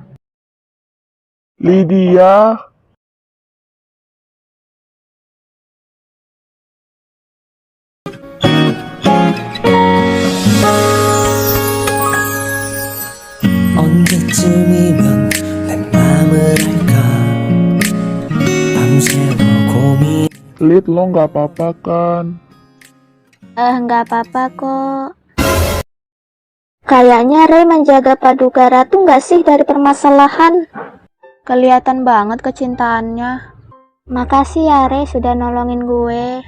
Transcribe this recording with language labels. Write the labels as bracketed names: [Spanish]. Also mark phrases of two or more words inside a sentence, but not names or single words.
[Indonesian] Lydia, [Korean] 언제쯤이면 내 맘을 알까 밤새워 고민 [Indonesian] Lid, lo nggak apa-apa kan? Nggak apa-apa kok. Kayaknya Ray menjaga Paduka Ratu nggak sih dari permasalahan? Kelihatan banget kecintaannya. Makasih ya Ray sudah nolongin gue.